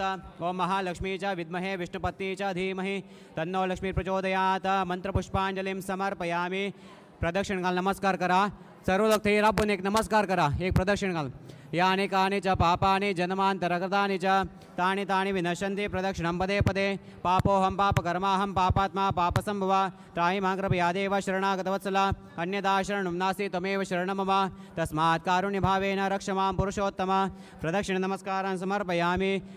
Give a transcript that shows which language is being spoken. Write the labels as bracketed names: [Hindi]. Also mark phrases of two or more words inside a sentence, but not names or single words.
[Sanskrit] ओम महालक्ष्मी च विद्महे विष्णुपत्नी च धीमहि तन्नो लक्ष्मी प्रचोदयात्. मंत्रपुष्पांजलिं समर्पयामि. [Konkani] प्रदक्षिण घाल, नमस्कार करा. सर्व लोक थंय राबून एक नमस्कार करा, एक प्रदक्षिण घाल. [Sanskrit] या अनेकानि च पापानि जन्मान्तरकृतानि च तानि तानि विनश्यन्ति प्रदक्षिणं पदे पदे. पापोऽहं पापकर्माहं पापात्मा पापसम्भवा. त्राहि मां कृपयादेव शरणागतवत्सला. अन्यदा शरणं नास्ति त्वमेव शरणं मम. तस्मात् कारुण्यभावेन रक्ष मां पुरुषोत्तम. प्रदक्षिण नमस्कारान् समर्पयामि.